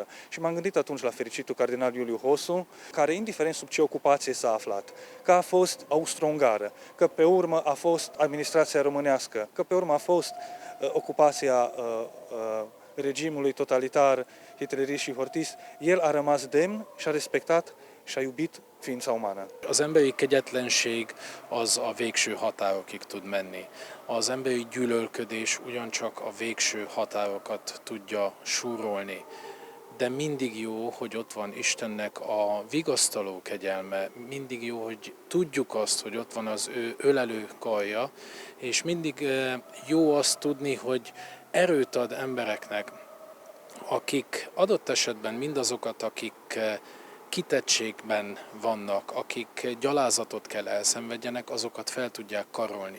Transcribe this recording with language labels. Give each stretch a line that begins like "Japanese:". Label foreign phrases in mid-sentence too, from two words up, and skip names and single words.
Romanian: Și m-am gândit atunci la fericitul cardinal Iuliu Hosu, care indiferent sub ce ocupație s-a aflat, că a fost austro-ungară, că pe urmă a fost administrația românească, că pe urmă a fost ocupația regimului totalitar, hitlerist și hortist, el a rămas demn și a respectat și a iubit ființa umană.
Hungarian: Az emberi kegyetlenség az a végső határokig tud menni. Az emberi gyűlölködés ugyancsak a végső határokat tudja súrolni. De mindig jó, hogy ott van Istennek a vigasztaló kegyelme, mindig jó, hogy tudjuk azt, hogy ott van az ő ölelő karja, és mindig jó azt tudni, hogy erőt ad embereknek, akik adott esetben mindazokat, akik kitettségben vannak, akik gyalázatot kell elszenvedjenek, azokat fel tudják karolni.